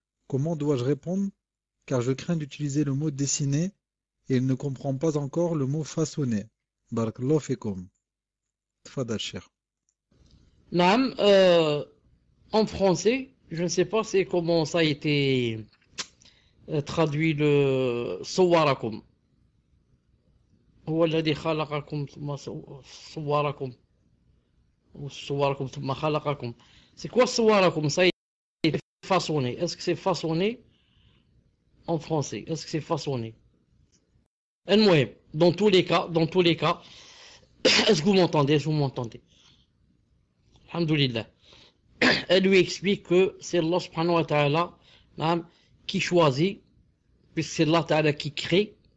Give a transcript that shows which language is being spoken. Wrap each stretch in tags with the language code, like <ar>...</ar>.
<fr>Comment dois-je répondre? Car je crains d'utiliser le mot dessiner et il ne comprend pas encore le mot façonner. Barakallahu fikum. Tfadal Cheikh. Naam, en français, je ne sais pas c'est comment ça a été traduit le sawarakum.</fr> <ar>هو الذي خلقكم ثم صوركم وصوركم ثم خلقكم.</ar> <fr>C'est quoi sawarakum? Ça a été façonné. Est-ce que c'est façonné en français? Est-ce que c'est façonné? Dans tous les cas, est-ce que vous m'entendez? Alhamdulillah. Elle lui explique que c'est Allah subhanahu wa ta'ala qui choisit, puisque c'est Allah ta'ala qui crée.</fr>